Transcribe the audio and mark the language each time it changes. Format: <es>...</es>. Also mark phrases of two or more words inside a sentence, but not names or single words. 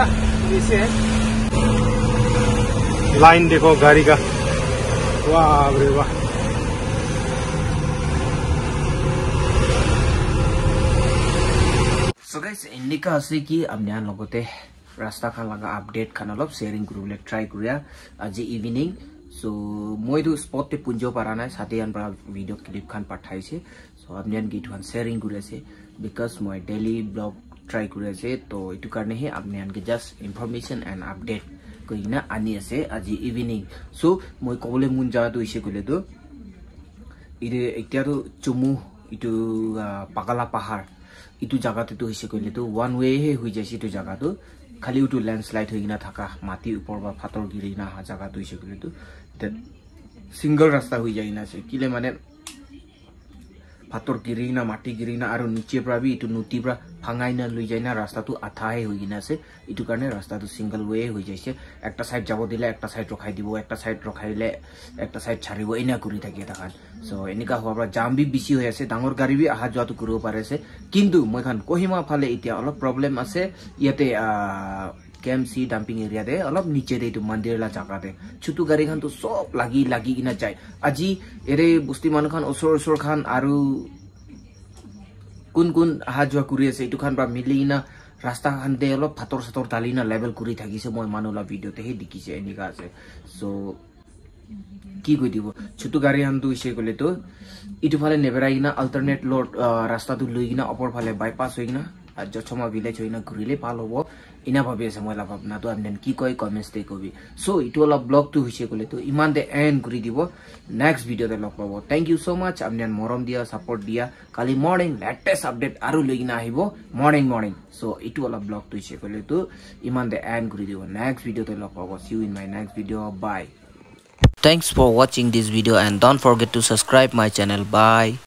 <hi>तो ऐसे है लाइन देखो गाड़ी का, वाह रे वाह।</hi> <en>So guys,</en> <nag>indika ase ki amnian logote rasta khan laga update khan olop sharing kurule try kuria aji evening. So moi tu spot te punjo para nai sathian para video clip khan pathaise. So amnian ki tuan sharing kuriase because moi</nag> <en>daily blog</en> <nag>try kuriase, to itu karne he amnian ki</nag> <en>just information and update</en> <nag>koina ani ase aji evening. So moi kobole mun jaga tu ise kole to ide ektia to chumu itu Pakala Pahar itu jaga tu hise koile to</nag> <en>one way</en> <nag>he hui jaisi tu jaga to khali utu landslide hoina thaka mati upor ba phator girina ha jaga tu hise koile to</nag> <en>that single</en> <nag>rasta hui jaina se kile mane phator girina mati girina aru niche pra bi itu nuti pra phangaina lui jaina rasta tu atha he hoina se itu karne rasta tu</nag> <en>single way</en> <nag>hui jaise ekta side jabo dile ekta side rokhai dibo ekta side rokhaile ekta side chharibo ena kuri thake takhan. So enika howa pra jam bi bisi hoi ase dangor gari bi aha jwa tu kuro pare se kintu moi khan Kohima phale itia olop problem ase yate KMC</nag> <en>dumping area</en> <nag>de olop niche de itu mandir la jaga de chutu gari khan to sob lagi ina jai aji ere busti man khan osor khan aru kun aha jwa kuri ase itu khan pra milina rasta khan de olop phator sator dalina level kuri thakise moi manula video te he dikise enika ase. So কি কই দিব ছোটু গাড়ি আন দু ইসে গলে তো ইটু ফালে নেবেরাইনা</nag> <en>alternate road</en> <nag>রাস্তা তো লইগিনা অপর ফালে বাইপাস হইনা আর জছমা ভিলেজ হইনা ঘুরিলে পাল হবো ইনা ভাবি আছে মই ভাবনা তো আমনেন কি কয় কমেন্টস তে কবি। সো ইটু ওলা ব্লগ তো হইছে গলে তো ইমান দে এন্ড করি দিব</nag> <en>next video-te</en> <nag>লগ পাবো।</nag> <en>thank you so much</en> <nag>আমনেন মরম দিয়া সাপোর্ট দিয়া কালি মর্নিং</nag> <en>latest update</en> <nag>আরো লইগিনা আইবো মর্নিং। সো ইটু ওলা ব্লগ তো হইছে গলে তো ইমান দে এন্ড করি দিব</nag> <en>next video-te</en> <nag>লগ পাবো।</nag> <en>see you in my next video, bye. Thanks for watching this video and don't forget to subscribe my channel. Bye.</en>